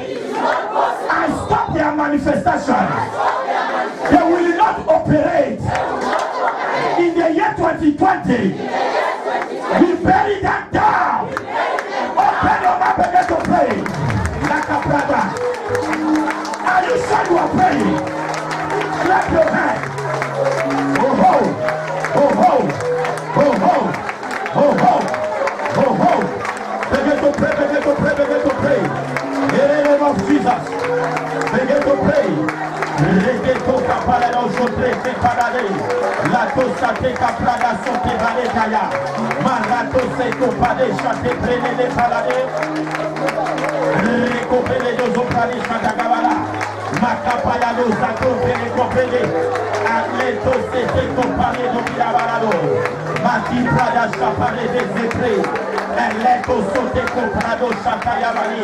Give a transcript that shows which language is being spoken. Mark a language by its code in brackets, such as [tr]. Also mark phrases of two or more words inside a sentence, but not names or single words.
[en] I stop their manifestation. They will not operate in the year 2020. We bury them down. Open your mouth and begin to pray like a brother. Are you sure you are praying? Clap your hands. Oh ho, oh ho, oh ho, oh ho, oh ho. Begin to pray, begin to pray, begin to pray. In the name of Jesus, begin to pray. Regeto kapala no sotre te parade. La tosa te kaprada sote vale kaya. Marato se kopade chate prene le parade. Recopele dos oprani chata kabala. Makapaya dos akopele kopele. Atleto se te kopale do pirabarado. Mati prada chapare de zepre. Eleko sote koprado chata yamani.